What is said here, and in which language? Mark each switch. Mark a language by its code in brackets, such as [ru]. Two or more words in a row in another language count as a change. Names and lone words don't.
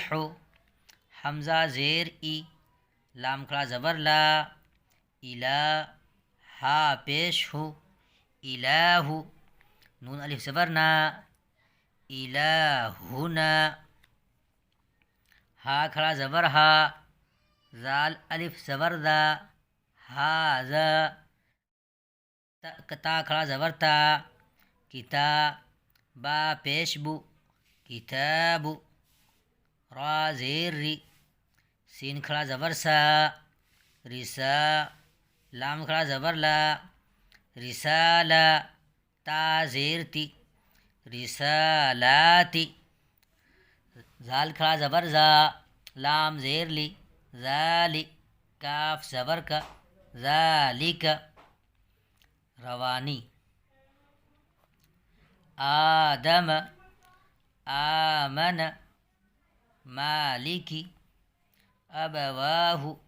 [ur] حمزہ زیر ای، لام کھڑا زبر لا، الا، ہا پیش ہو، الہ، نون الف زبر نا، الہنا۔ ہا کھڑا زبر ہا، زال الف زبر دا، ہاذا۔ تا کھڑا زبر تا، کتا، با پیش بو، کتاب۔ را زیر ری، سین کھڑا زبر سا، رسا، لام کھڑا زبر لا، رسالہ، تا زیر تی، رسالاتی۔ زال کھڑا زبر زا، لام زیر لی، ذالی، کاف زبر کا، ذالک۔ روانی، آدم، آمن، مالکی، ابواہ،